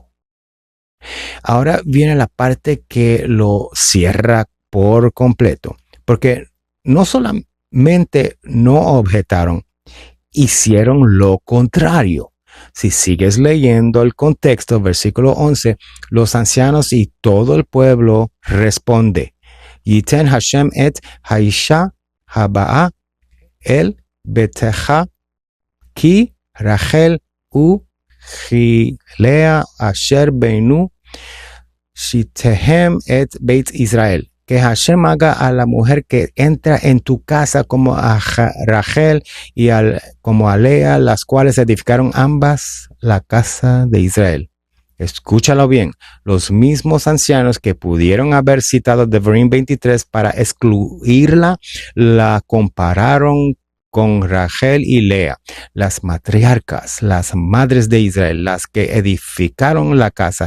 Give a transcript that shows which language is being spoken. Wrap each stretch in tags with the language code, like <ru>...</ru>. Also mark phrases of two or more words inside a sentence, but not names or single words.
<es>Ahora viene la parte que lo cierra por completo, porque no solamente no objetaron, hicieron lo contrario. Si sigues leyendo el contexto, versículo 11, los ancianos y todo el pueblo responde,</es> <he>יתן השם את האשה הבאה אל ביתך כ רחל ו כלאה אשר בנו שתיהם את בית ישראל.</he> <es>Que Hashem haga a la mujer que entra en tu casa como a Rachel y como a Lea, las cuales edificaron ambas la casa de Israel. Escúchalo bien, los mismos ancianos que pudieron haber citado Devarim 23 para excluirla, la compararon con Rachel y Lea, las matriarcas, las madres de Israel, las que edificaron la casa.</es>